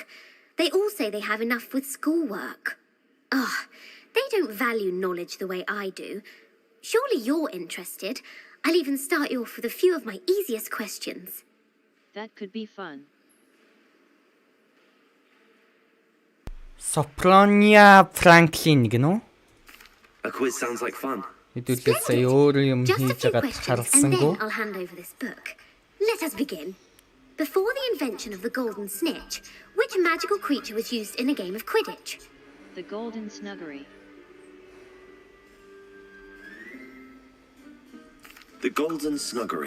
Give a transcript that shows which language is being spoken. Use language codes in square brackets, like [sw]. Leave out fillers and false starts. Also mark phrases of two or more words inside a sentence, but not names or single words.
[en] They all say they have enough with schoolwork. They don't value knowledge the way I do. Surely you're interested. I'll even start you off with a few of my easiest questions. That could be fun. [mn] Sopronia Franklin гэнэ үү? [en] A quiz sounds like fun. [mn] Хэдүүлээ сая өөр юм [en] Just a [mn] хийж [en] few [mn] байгаа [en] questions, and [mn] харсангүй. [en] then I'll hand over this book. Let us begin. Before the invention of the golden snitch, which magical creature was used in a game of Quidditch? The Golden Snuggery. The Golden Snuggery.